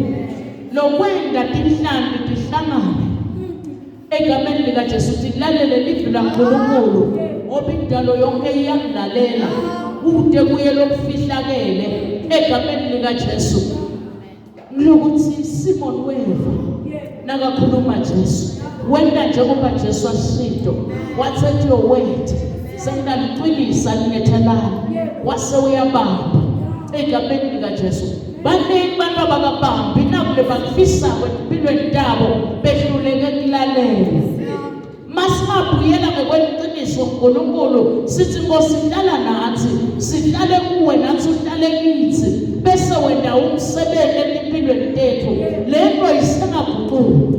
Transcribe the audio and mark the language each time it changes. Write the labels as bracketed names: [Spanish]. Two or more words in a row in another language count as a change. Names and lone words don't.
[Swati] Lokwenda tinhlambi tihlangane egameni lika Jesu tilalele livwi laNkulunkulu ngoba indalo yonke iyakulalela kude kuye lokufihlakele egameni lika Jesu. Lokuthi Simon weva nakakhuluma Jesu wenda njengoba Jesu ashido wathi [English] at your word [Swati] sendalicwilisa linethelana wase uyabamba egameni lika Jesu. Baningi bantu abakabambi nakule bakufisa kwempilweni yabo behluleke kulalela. Masingabuyela ngokweqiniso uNkulunkulu sithi Nkosi hlala nathi sihlale kuwe nathi uhlale kithi bese wenda umsebenzi empilweni yethu lento isengaguquki.